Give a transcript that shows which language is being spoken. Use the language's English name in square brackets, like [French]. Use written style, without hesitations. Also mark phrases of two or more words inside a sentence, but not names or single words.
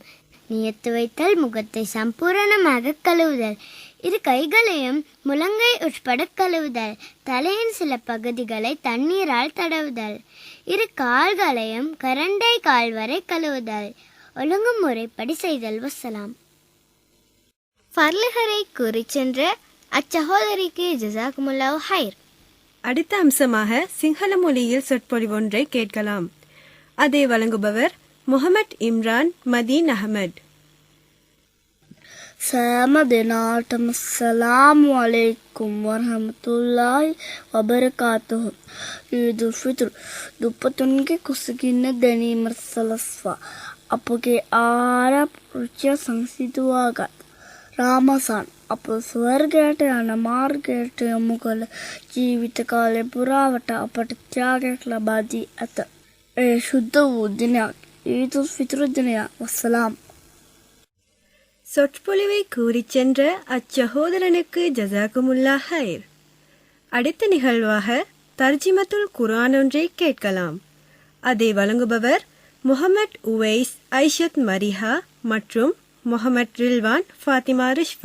[Tamil] நியத்து வைத்தல், முகத்தை சம்பூரணமாக கழுவுதல், இரு கைகளையும் முழங்கை உட்பட கழுவுதல், தலையின் சில பகுதிகளை தண்ணீரால் தடவுதல், இரு கால்களையும் கரண்டை கால் வரை கழுவுதல், ஒழுங்குமுறைப்படி செய்தல். வசலாம். ஃபர்லுகளை கூறி சென்ற அச்சகோதரிக்கு [Arabic] جزاكم الله خير. [Tamil] அடுத்த அம்சமாக சிங்கள மொழியில் சொற்பொழிவொன்றை கேட்கலாம். அதை வழங்குபவர் முகமது இம்ரான் மதீன் அஹமத். [Sinhala] සෑම දෙනාටම [Arabic] السلام عليكم ورحمة الله وبركاته. [Sinhala] ඊදුල් ෆිත්ර් දුප්පතුන්ගේ කුසගින්න දැනීමට සලස්වා අපගේ ආරක්ෂා සංසිඳුවාගත් රාමසන් අප ස්වර්ගයට යන මාර්ගයට යොමු කළ ජීවිත කාලය පුරාවට අපට ත්‍යාගයක් ලබා දී ඇත. ඒ ශුද්ධ වූ දිනයක් ඊදුල් ෆිත්ර් දිනයක්. වස්සලාම්. [Tamil] சொற்பொழிவை கூறிச் சென்ற அச்சகோதரனுக்கு [Arabic] جزاكم الله خير. [Tamil] அடுத்த நிகழ்வாக [Arabic] ترجمة القرآن [Tamil] ஒன்றை கேட்கலாம். அதை வழங்குபவர் முகமது உவைஸ் ஐஷத் மரிஹா மற்றும் முகமது ரில்வான் ஃபாத்திமா ரிஷ்வா.